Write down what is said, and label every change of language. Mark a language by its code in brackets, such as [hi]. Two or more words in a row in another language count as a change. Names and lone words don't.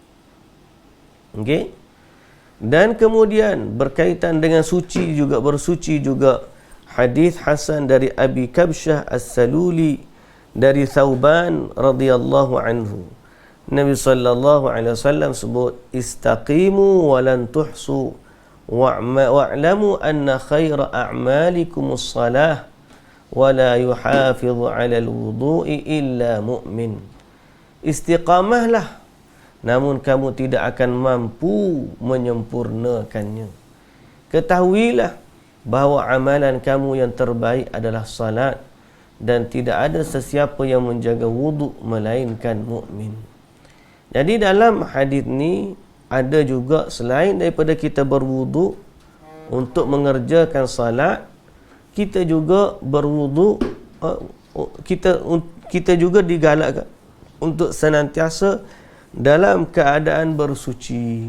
[ms] Okey? Dan kemudian berkaitan dengan suci juga, bersuci juga, hadis hasan dari Abi Kabsyah As-Saluli dari Thauban [ar] رضي الله عنه. [ms] Nabi [ar] صلى الله عليه وسلم [ms] sebut, [ar] استقيموا ولن تحصوا واعلموا أن خير أعمالكم الصلاة ولا يحافظ على الوضوء إلا مؤمن. [ms] Istiqamahlah, namun kamu tidak akan mampu menyempurnakannya. Ketahuilah bahawa amalan kamu yang terbaik adalah salat, dan tidak ada sesiapa yang menjaga wuduk melainkan mukmin. Jadi dalam hadis ni ada juga selain daripada kita berwuduk untuk mengerjakan salat, kita juga berwuduk, kita juga digalakkan untuk senantiasa dalam keadaan bersuci.